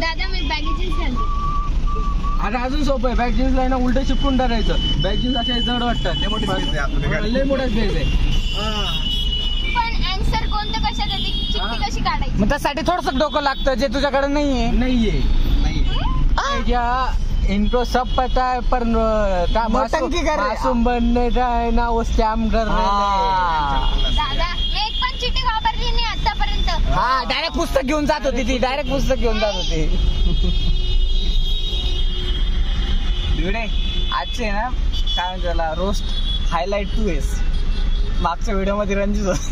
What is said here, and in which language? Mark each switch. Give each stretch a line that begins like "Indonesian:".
Marathi: दादा मी baggy jeans घालते. अरे अजून सोपं आहे. बॅक जीन्सला आहे ना उलट चिपकून टाकायचं. बॅक जीन्स अशा जड वाटतात. लय मोठा स्पेस आहे. पण आन्सर कोणतं कशात येते? चिठ्ठी कशी काढायची? मग त्यासाठी थोडस डोकं लागतं जे तुझ्याकडे नाहीये.
Hindi: या इनको सब पता है पर मासूम बनने का है ना वो स्कैम कर रहे हैं.
Marathi: दादा मी एक पण चिठ्ठी वापरली नाही आतापर्यंत. हा डायरेक्ट पुस्तक घेऊन जात होती ती. डायरेक्ट पुस्तक घेऊन जात होती. आजचे ना काय म्हणते त्याला रोस्ट हायलाइट 2S. मागच्या व्हिडिओ मध्ये रंजित